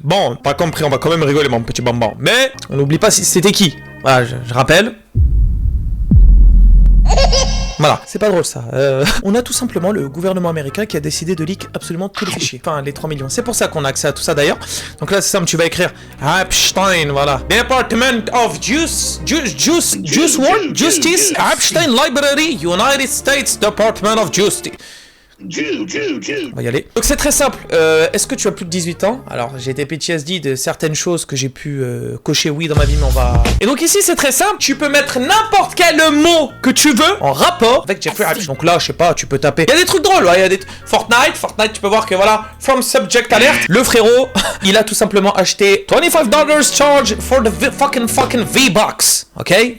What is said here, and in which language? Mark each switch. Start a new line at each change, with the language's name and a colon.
French: Bon, pas compris, on va quand même rigoler mon petit bonbon. Mais, on n'oublie pas c'était qui. Voilà, je rappelle. Voilà, c'est pas drôle ça. On a tout simplement le gouvernement américain qui a décidé de leak absolument tous les fichiers. Enfin, les 3 millions. C'est pour ça qu'on a accès à tout ça d'ailleurs. Donc là, c'est simple, tu vas écrire Epstein, voilà.
English: Department of Justice, Epstein Library, United States Department of Justice.
French: On va y aller. Donc c'est très simple, est-ce que tu as plus de 18 ans? Alors j'ai été PTSD de certaines choses que j'ai pu cocher oui dans ma vie, mais on va... Et donc ici c'est très simple, tu peux mettre n'importe quel mot que tu veux en rapport avec Jeffrey Epstein. Donc là je sais pas, tu peux taper, il y a des trucs drôles, ouais, il y a des... Fortnite tu peux voir que voilà,
English: from subject alert,
French: le frérot, il a tout simplement acheté
English: $25 charge for the fucking V-Bucks, ok?